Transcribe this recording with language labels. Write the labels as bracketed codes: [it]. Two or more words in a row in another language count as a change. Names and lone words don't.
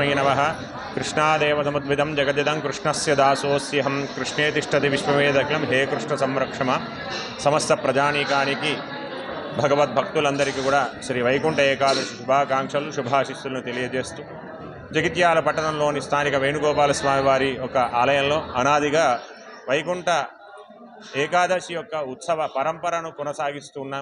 [sa] नमः कृष्णादेव समुद्भिदं जगदिदं कृष्णस्य दासोऽस्यहं कृष्णे तिष्ठति विश्ववेदखिलं हे कृष्ण संरक्षम [te] समस्त ప్రజానీకానికి భగవద్భక్తులందరికీ కూడా శ్రీ వైకుంఠ ఏకాదశి శుభాకాంక్షలు శుభాశిస్సులను తెలియజేస్తూ జగిత్యాల పట్టణంలోని స్థానిక వేణుగోపాల స్వామి వారి ఒక ఆలయంలో అనాదిగా వైకుంఠ ఏకాదశి యొక్క ఉత్సవ పరంపరను కొనసాగిస్తున్నాం.